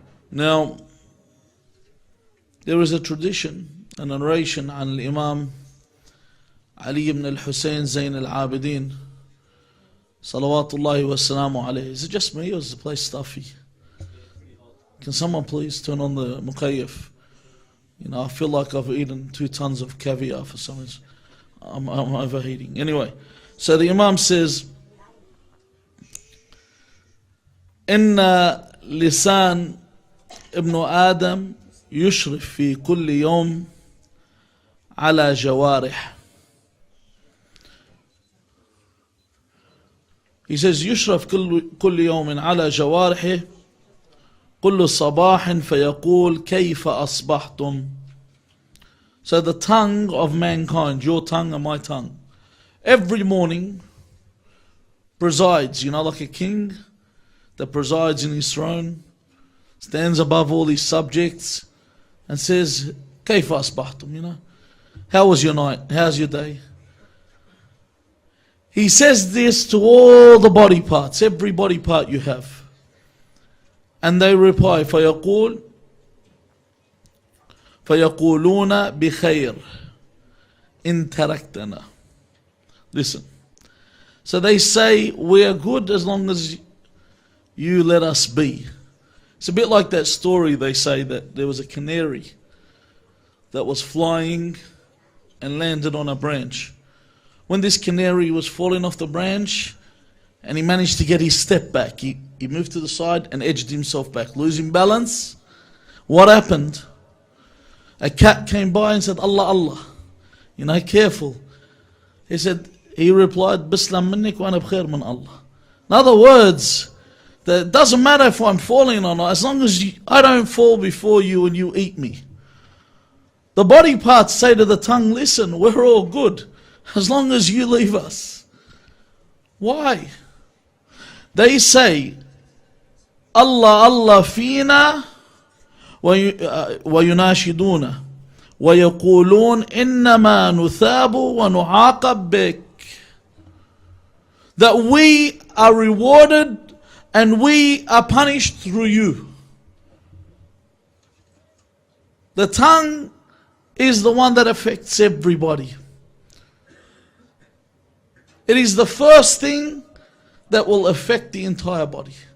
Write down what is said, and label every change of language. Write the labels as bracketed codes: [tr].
[en] Now, there is a tradition, a narration on Imam Ali ibn al-Hussein Zayn al-Abidin, salawatullahi wa salamu alayhi. Is it just me or is the place stuffy? Can someone please turn on the mukayyaf? You know, I feel like I've eaten 2 tons of caviar for some reason. I'm overheating. Anyway, so the Imam says, [ar] Inna lisan ابن آدم يشرف في كل يوم على جوارح. [en] He says [ar] يشرف كل يوم على جوارحه كل صباح فيقول كيف أصبحتم. [en] So the tongue of mankind, your tongue and my tongue, every morning presides, you know, like a king that presides in his throne, stands above all his subjects and says, [ar] كيف أصبحتم, [en] you know, how was your night, how's your day? He says this to all the body parts, every body part you have. And they reply, [ar] فيقولون بخير إن تركتنا. [en] Listen. So they say, we are good as long as you let us be. It's a bit like that story they say that there was a canary that was flying and landed on a branch. When this canary was falling off the branch and he managed to get his step back, he moved to the side and edged himself back, losing balance. What happened? A cat came by and said, Allah, Allah, you know, careful. He replied, [ar] Bislam minnik wa ana bkhair min Allah. [en] In other words, that it doesn't matter if I'm falling or not, as long as I don't fall before you and you eat me. The body parts say to the tongue, listen, we're all good as long as you leave us. Why? They say, [ar] Allah, Allah fina ويناشدون ويقولون إنما نثاب ونعاقب بك. [en] That we are rewarded and we are punished through you. The tongue is the one that affects everybody. It is the first thing that will affect the entire body.